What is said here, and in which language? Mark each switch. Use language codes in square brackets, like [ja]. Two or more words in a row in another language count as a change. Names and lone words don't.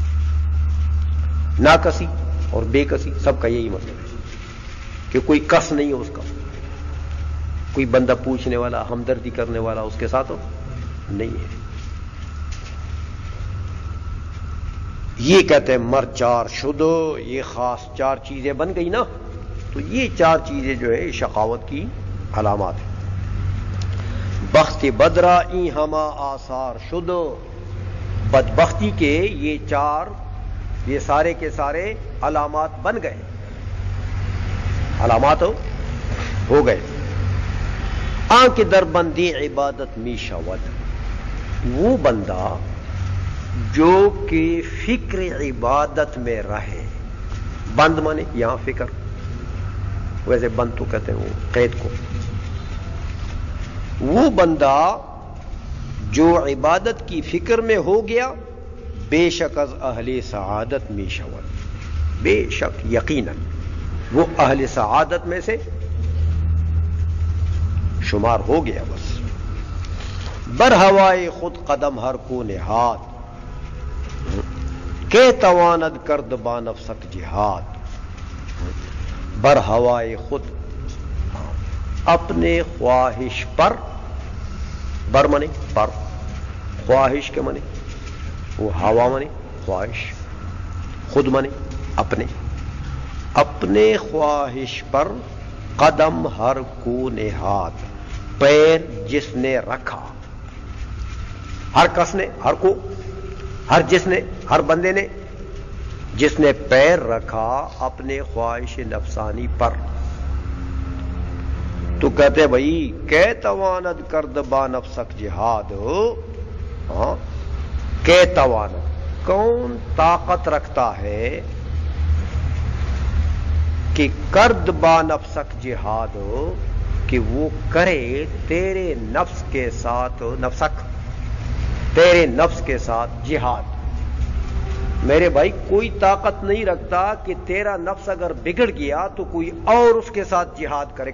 [ur] ناکسی اور بے کسی سب کا یہی مطلب ہے کہ کوئی کس نہیں ہے اس کا، کوئی بندہ پوچھنے والا، ہمدردی کرنے والا اس کے ساتھ نہیں ہے۔ یہ کہتے ہیں [fa] مر چار شدو، [ur] یہ خاص چار چیزیں بن گئی نا، تو یہ چار چیزیں جو ہے شقاوت کی علامات ہیں. [fa] بخت بدرا ای ہما آثار شد، [ur] بدبختی کے یہ چار، یہ سارے کے سارے علامات بن گئے، علامات ہو گئے. [fa] آنکھ در بندی عبادت می شود، [ur] وہ بندہ جو کہ فکر عبادت میں رہے. بند مانے یہاں فکر، ویسے بند تو کہتے ہیں وہ قید کو. وہ بندہ جو عبادت کی فکر میں ہو گیا، [fa] بے شک از اہل سعادت می شود، [ur] بے شک یقیناً وہ اہل سعادت میں سے شمار ہو گیا. [fa] بس بر ہوائے خود قدم ہر کو نہاد، کہ تواند کرد با نفسک جہاد. بر ہوائے خود، [ur] اپنے خواہش پر، بر منے پر، خواہش کے منے وہ ہوا منے خواہش، خود منے اپنے، اپنے خواہش پر [fa] قدم ہر کو نہاد، [ur] پیر جس نے رکھا، [fa] ہر کس [ur] نے، ہر کو، ہر جس نے، ہر بندے نے، جس نے پیر رکھا اپنے خواہش نفسانی پر. تو کہتے بھائی [fa] کہ تواند کرد با نفسک جہاد. [ur] ہاں [fa] کہ تواند، [ur] کون طاقت رکھتا ہے کہ [fa] کرد با نفسک جہاد، [ur] کہ وہ کرے تیرے نفس کے ساتھ، نفسک تیرے نفس کے ساتھ جہاد. میرے بھائی کوئی طاقت نہیں رکھتا کہ تیرا نفس اگر بگڑ گیا تو کوئی اور اس کے ساتھ جہاد کرے.